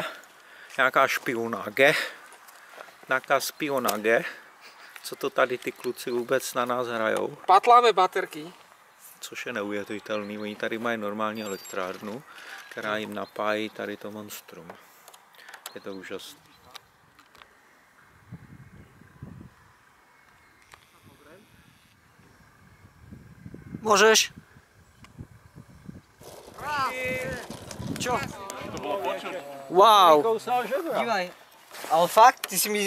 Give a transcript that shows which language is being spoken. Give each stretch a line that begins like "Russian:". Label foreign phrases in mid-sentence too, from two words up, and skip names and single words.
Czech: Nějaká špionáge. Nějaká špionáge. Co to tady ty kluci vůbec na nás hrajou? Patláme baterky. Což je neuvěřitelný. Oni tady mají normální elektrárnu, která jim napájí tady to monstrum. Je to úžasné.
Slovak: Môžeš. Čo? Wow. Dívaj. Ale fakt, ty si mi